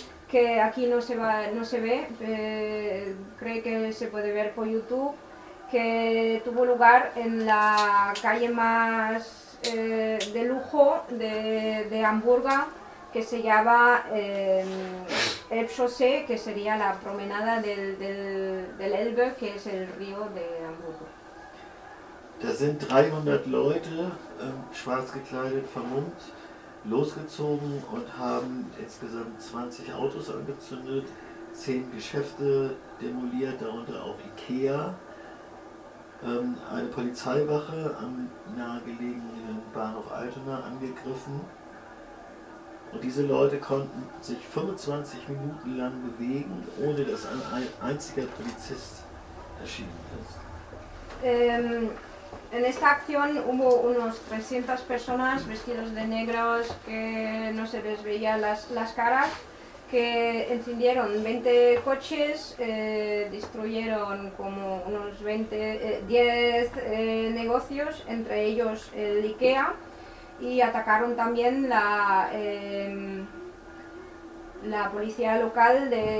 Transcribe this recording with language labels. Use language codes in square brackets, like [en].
[es] que aquí no se ve, cree que se puede ver por YouTube, que tuvo lugar en la calle más de lujo de Hamburgo, que se llama Elbchaussee, que sería la promenada del Elbe, que es el río de Hamburgo. [de] Da sind 300 Leute, schwarz gekleidet, vermummt, losgezogen und haben insgesamt 20 Autos angezündet, 10 Geschäfte demoliert, darunter auch Ikea, eine Polizeiwache am nahegelegenen Bahnhof Altona angegriffen. Und diese Leute konnten sich 25 Minuten lang bewegen, ohne dass ein einziger Polizist erschienen ist. [es] En esta acción hubo unos 300 personas vestidas de negros, que no se les veía las caras, que encendieron 20 coches, destruyeron como unos 10 negocios, entre ellos el IKEA, y atacaron también la policía local